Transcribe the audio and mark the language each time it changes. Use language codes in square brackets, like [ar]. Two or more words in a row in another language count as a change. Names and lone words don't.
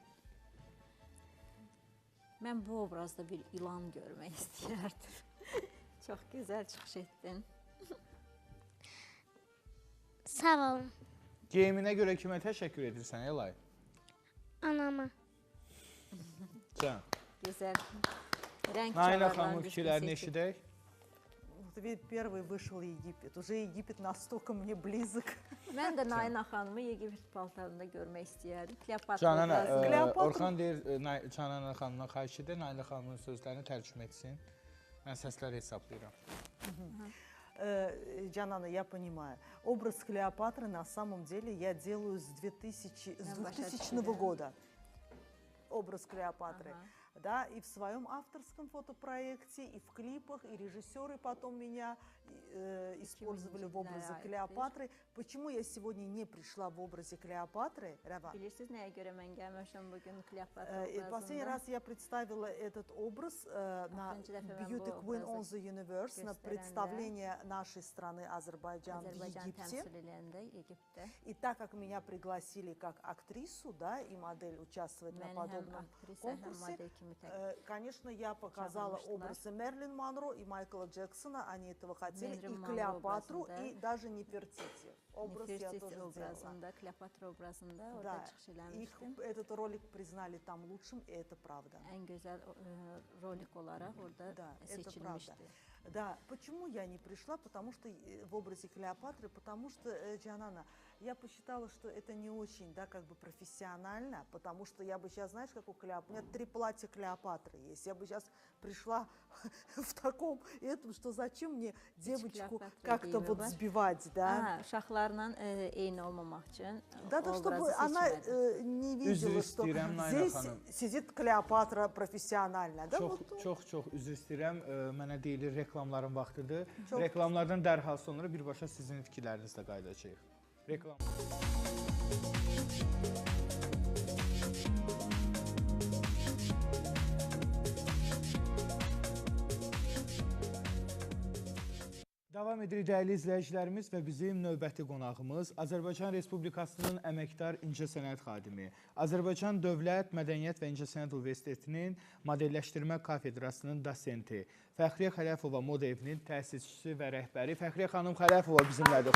[az] Mən bu obrazda bir ilan görmək istəyərdim. Çox gözəl çıxış etdin. Sağ olun. Geyiminə görə kimə təşəkkür edirsən, Elay? Anama. Can. Gözəl. Rəng Nainə çalarlarını xanımın fikirlərini eşidək. [ru] Вот ведь первый вышел Египет. Уже Египет настолько мне близок. [az] Mən də Nainə xanımı Egipt paltarında görmək istəyərdim. Kleopatra Canana, obrazında. Kleopatra- Orxan deyir, Canana xanımdan xahiş edir, Nainə xanımın sözlərini tərcümə etsin. Mən səsləri hesablayıram. [ru] Джанана, я понимаю. Образ Клеопатры на самом деле я делаю с 2000 года. Образ Клеопатры. Да, и в своем авторском фотопроекте, и в клипах, и режиссеры потом меня использовали в образе Клеопатры. Почему я сегодня не пришла в образе Клеопатры, Рава? [az] Bilirsiniz nəyə görə mən gəlməmişəm bugün Kleopatra [ru] Последний [az] obrazında? [ru] раз я представила этот образ на [az] Axırıncı dəfə mən [en] Beauty [az] bu [en] Queen [az] obrazı [en] on the Universe, [ru] на [az] göstərəndə [ru] представление нашей страны Азербайджан в [az] Azərbaycan [ru] Египте. [az] təmsil edəndə Egiptdə. [ru] И так как меня пригласили как актрису, да, и модель участвовать на [az] Məni həm [ru] подобном [az] aktrisa, həm [ru] конкурсе, [az] model kimi təqdim [ru] конечно, я показала [az] Чагылmışdılar. [ru] образы Мерлин Монро и Майкла Джексона, они этого хотели, [az] Мерлин [ru] и [az] Монро [ru] Клеопатру, [az] образында. [ru] и даже Нефертити. Образ я тоже [az] Nefertiti [ru] сделала. [az] obrazında, Kleopatra obrazında orada [ru] Да, [az] çıxış [ru] их [az] eləmişdim. [ru] этот ролик признали там лучшим, и это правда. [az] Ən gözəl rolik olaraq orada [ru] Да, это seçilmişdi. правда. Да, почему я не пришла? Потому что в образе Клеопатры, потому что, Джанана, я посчитала, что это не очень, да, как бы профессионально, потому что я бы сейчас, знаешь, как у Клеопатры, у меня 3 платья Клеопатры есть, я бы сейчас пришла в таком, этом, что зачем мне девочку Клеопатра как-то вот [az] geyimi var. [ru] sбивать, да? [az] Uşaqlarla eyni olmamaq üçün [ru] Да, да, чтобы [az] obrazı [ru] она [az] seçmədim. [ru] не видела, что [az] istəyirəm, Nainə [ru] здесь [az] xanım. [ru] сидит Клеопатра профессионально. Да, [az] Çox üzr istəyirəm. Mənə deyilir reklamların vaxtıdır. Çox- Reklamlardan dərhal sonra birbaşa sizin fikirlərinizlə qayıdacağıq. Reklam. Davam edirik dəyərli izləyicilərimiz və bizim növbəti qonağımız Azərbaycan Respublikasının əməkdar incəsənət xadimi, Azərbaycan Dövlət Mədəniyyət və İncəsənət Universitetinin Modelləşdirmə Kafedrasının dosenti, Fəxriyə Xələfova Moda Evinin təsisçisi və rəhbəri Fəxriyə xanım Xələfova bizimlədir.